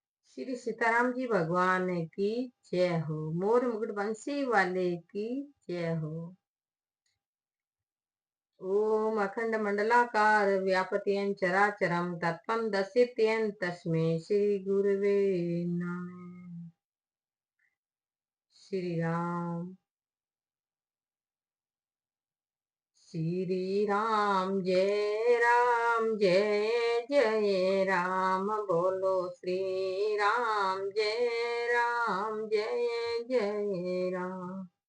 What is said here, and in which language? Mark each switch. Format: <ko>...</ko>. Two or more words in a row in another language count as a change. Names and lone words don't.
<hi>श्री सीताराम जी भगवान की जय हो। मोर मुकुट बंसी वाले की जय हो।</hi> <sa>ओम अखंड मंडलाकार व्यापत्यं चराचरं तत्त्वं दर्शयत्यं तस्मै श्री गुरुवे नमः।</sa> <hi>श्री राम श्री राम जय जय राम बोलो श्री राम जय जय राम।</hi>